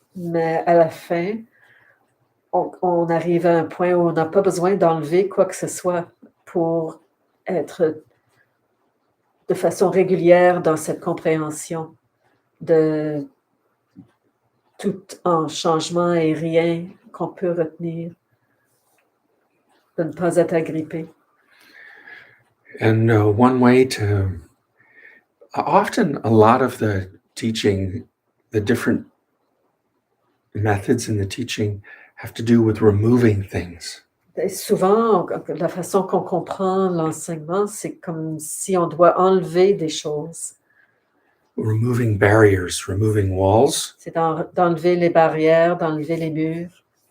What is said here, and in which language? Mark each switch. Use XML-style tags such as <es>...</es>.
<fr>Mais à la fin, on arrive à un point où on n'a pas besoin d'enlever quoi que ce soit pour être de façon régulière dans cette compréhension de tout en changement et rien qu'on peut retenir, de ne pas être agrippé.</fr> <en>And one way to, often a lot of the teaching, the different methods in the teaching have to do with removing things.</en> <fr>Et souvent, la façon qu'on comprend l'enseignement, c'est comme si on doit enlever des choses.</fr> <en>Removing barriers, removing walls.</en> <fr>C'est d'enlever les barrières, d'enlever les murs.</fr>